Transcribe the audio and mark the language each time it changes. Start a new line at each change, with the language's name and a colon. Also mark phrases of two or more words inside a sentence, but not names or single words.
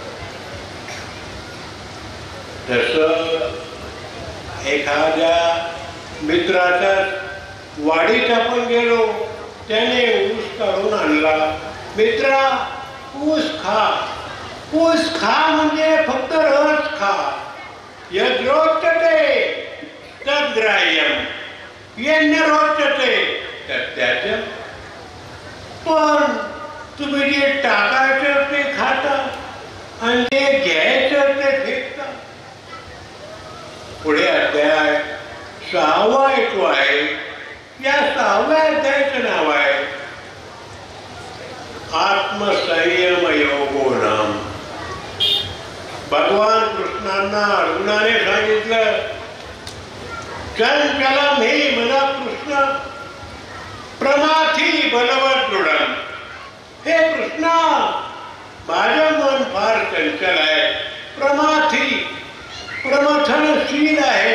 Marathi: जसं एखाद्या मित्राच्या वाडीत आपण गेलो, त्याने ऊस काढून आणला. मित्रा ऊस खा. ऊस खा म्हणजे फक्त रस खा.
Sanskrit: यद् रोचते तद्ग्राह्यम, येन रोचते तत्याज्यम.
Marathi: पण तुम्ही जे टाकायचं ते खाता आणि जे घ्यायचं ते फेकता. पुढे अध्याय 6वा येतो आहे. या 6व्या अध्यायाचं नाव आहे
Sanskrit: आत्मसंयम योगो नाम.
Marathi: भगवान कृष्णांना अर्जुनाने सांगितलं,
Sanskrit: चंचलम हे मना कृष्ण प्रमाथी बलवत दृढम.
Marathi: हे कृष्णा, माझं मन फार चंचल आहे, प्रमाथी प्रमथनशील आहे.